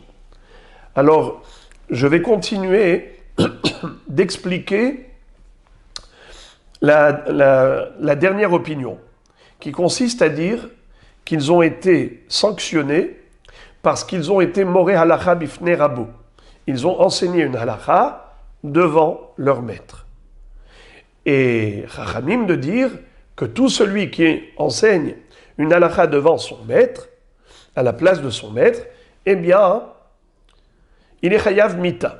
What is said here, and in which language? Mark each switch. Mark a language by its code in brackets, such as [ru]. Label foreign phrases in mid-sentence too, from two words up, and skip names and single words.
[fr] Alors, je vais continuer d'expliquer la dernière opinion, qui consiste à dire qu'ils ont été sanctionnés parce qu'ils ont été [he] מורה הלכה בפני רבו. [fr] Ils ont enseigné une halakha devant leur maître. Et Chachamim de dire que tout celui qui enseigne une halakha devant son maître, à la place de son maître, eh bien, il est [he] חייב מיתה.